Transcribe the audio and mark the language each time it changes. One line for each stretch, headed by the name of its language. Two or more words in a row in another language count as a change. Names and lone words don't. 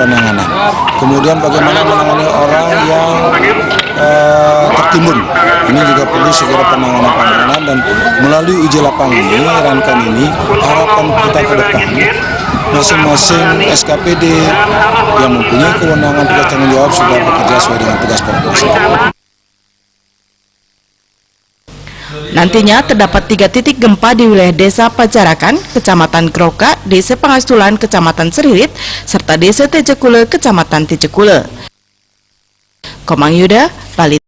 Indonesian: Kemudian bagaimana menangani orang yang tertimbun, ini juga perlu segera penanganan dan melalui uji lapang ini, rangkaian ini, harapan kita ke depan masing-masing SKPD yang mempunyai kewenangan tugas tanggung jawab sudah bekerja sesuai dengan tugas pokok. Nantinya terdapat 3 titik gempa di wilayah Desa Pajarakan, Kecamatan Groka, Desa Pangastulan, Kecamatan Seririt, serta Desa Tejekule, Kecamatan Tejekule. Komang Yuda, Bali.